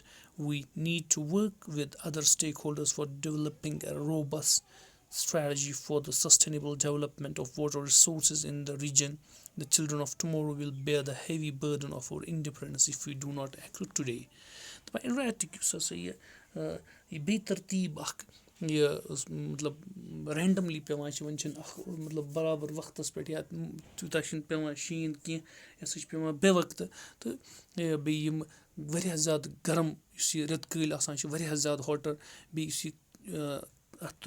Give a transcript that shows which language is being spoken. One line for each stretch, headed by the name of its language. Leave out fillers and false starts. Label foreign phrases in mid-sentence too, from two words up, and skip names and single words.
English: We need to work with other stakeholders for developing a robust strategy for the sustainable development of water resources in the region. The children of tomorrow will bear the heavy burden of our independence if we do not act today.
Kashmiri: Erratic یُس ہسا یہِ بے ترتیٖب اکھ یہِ مطلب رینڈملی پیوان چھِ وۄنۍ چھِنہٕ اکھ مطلب برابر وقتس پٮ۪ٹھ یا تیوٗتاہ چھُنہٕ پیوان شیٖن کینٛہہ یہِ ہسا چھُ پیوان بے وقتہٕ تہٕ بیٚیہِ یِم واریاہ زیادٕ گرم یُس یہِ رٮ۪تہٕ کٲلۍ آسان چھِ واریاہ زیادٕ ہوٹر بیٚیہِ یُس یہِ اَتھ